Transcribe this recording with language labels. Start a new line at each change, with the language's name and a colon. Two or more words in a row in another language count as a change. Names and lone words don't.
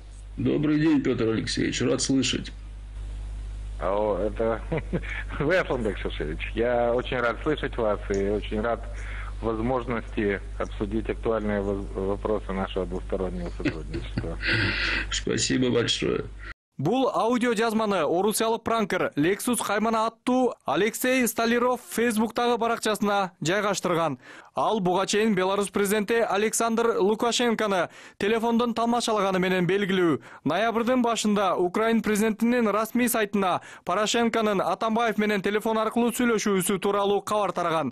Russian: Добрый день, Петр Алексеевич. Рад слышать. Это вы, Асланбек Шашевич. Я очень рад слышать вас и очень рад возможности обсудить актуальные вопросы нашего двустороннего сотрудничества. Спасибо большое.
Kyrgyz: Бул аудио жазманы орусиялык пранкер Lexus Хаймана аттуу Алексей Столяров Facebooktагы баракчасына жайгаштырган. Ал буга чейин Беларусь президенти Александр Лукашенкону телефондон тамашалаганы менен белгилүү. Ноябрдын башында Украин президентинин расмий сайтына Порошенконун Атамбаев менен телефон аркылуу сүйлөшүүсү тууралуу кабар тараган.